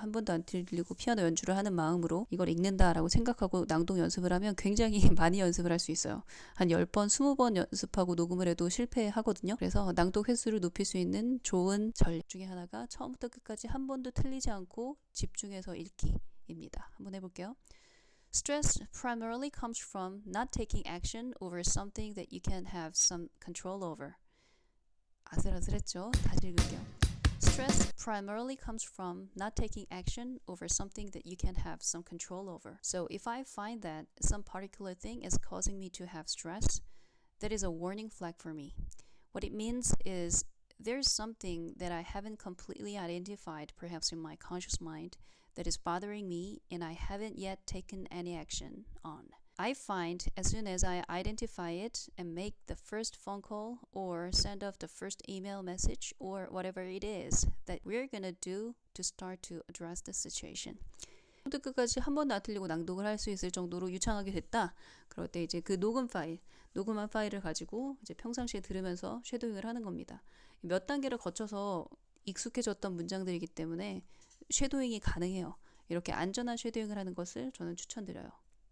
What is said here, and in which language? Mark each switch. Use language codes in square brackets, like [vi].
[ko] 한 번도 안 틀리고 피아노 연주를 하는 마음으로 이걸 읽는다라고 생각하고 낭독 연습을 하면 굉장히 많이 연습을 할 수 있어요. 한 10번, 20번 연습하고 녹음을 해도 실패하거든요. 그래서 낭독 횟수를 높일 수 있는 좋은 전략 중에 하나가 처음부터 끝까지 한 번도 틀리지 않고 집중해서 읽기입니다. 한번 해볼게요. [en] Stress primarily comes from not taking action over something that you can have some control over. [ko] 아슬아슬했죠? 다시 읽을게요. [en] Stress primarily comes from not taking action over something that you can have some control over. So if I find that some particular thing is causing me to have stress, that is a warning flag for me. What it means is there's something that I haven't completely identified, perhaps in my conscious mind, that is bothering me and I haven't yet taken any action on. I find as soon as I identify it and make the first phone call or send off the first email message or whatever it is that we're gonna do to start to address the situation. [ko] 처음부터 끝까지 한 번도 안 틀리고 낭독을 할 수 있을 정도로 유창하게 됐다. 그럴 때 이제 그 녹음한 파일을 가지고 이제 평상시에 들으면서 쉐도잉을 하는 겁니다. 몇 단계를 거쳐서 익숙해졌던 문장들이기 때문에 쉐도잉이 가능해요. 이렇게 안전한 쉐도잉을 하는 것을 저는 추천드려요.